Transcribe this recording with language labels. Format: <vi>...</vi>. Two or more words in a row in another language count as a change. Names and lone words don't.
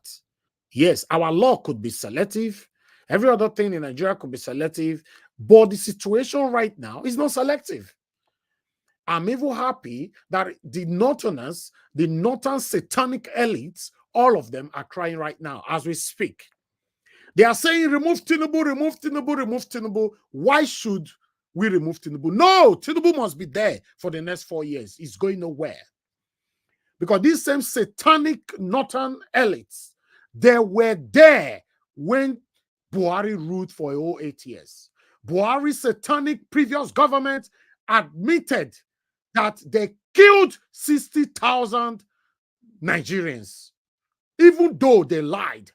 <en>Yes, our law could be selective. Every other thing in Nigeria could be selective. But the situation right now is not selective. I'm even happy that the Northerners, the Northern satanic elites, all of them are crying right now as we speak. They are saying, remove Tinubu, remove Tinubu, remove Tinubu. Why should we remove Tinubu? No, Tinubu must be there for the next 4 years. It's going nowhere. Because these same satanic northern elites, they were there when Buhari ruled for a whole 8 years. Buhari's satanic previous government admitted that they killed 60,000 Nigerians, even though they lied.</en>